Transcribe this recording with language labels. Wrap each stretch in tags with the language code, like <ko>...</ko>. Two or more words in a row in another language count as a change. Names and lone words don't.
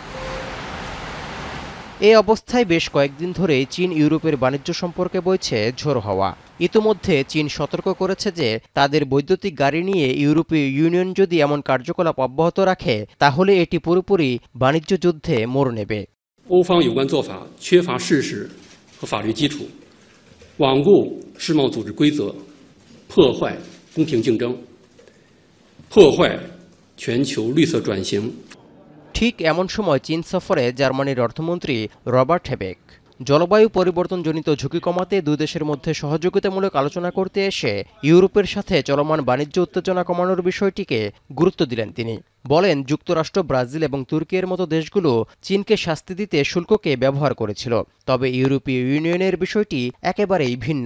<bn>এই অবস্থায় বেশ কয়েকদিন ধরেই চীন ইউরোপের বাণিজ্য সম্পর্কে বইছে ঝোড়ো হাওয়া। ইতোমধ্যে চীন সতর্ক করেছে যে তাদের বৈদ্যুতিক গাড়ি নিয়ে ইউরোপীয় ইউনিয়ন যদি এমন কার্যকলাপ অব্যাহত রাখে তাহলে এটি পুরোপুরি বাণিজ্য যুদ্ধে মোড় নেবে।</bn> <zh>欧方有关做法缺乏事实和法律基础，罔顾世贸组织规则，破坏公平竞争，破坏全球绿色转型。</zh> <bn>ঠিক এমন সময় চীন সফরে জার্মানির অর্থমন্ত্রী রবার্ট হেবেক জলবায়ু পরিবর্তনজনিত ঝুঁকি কমাতে দুই দেশের মধ্যে সহযোগিতামূলক আলোচনা করতে এসে ইউরোপের সাথে চলমান বাণিজ্য উত্তেজনা কমানোর বিষয়টিকে গুরুত্ব দিলেন তিনি। বলেন, যুক্তরাষ্ট্র, ব্রাজিল এবং তুর্কির মতো দেশগুলো চীনকে শাস্তি দিতে শুল্ককে ব্যবহার করেছিল, তবে ইউরোপীয় ইউনিয়নের বিষয়টি একেবারেই ভিন্ন।</bn>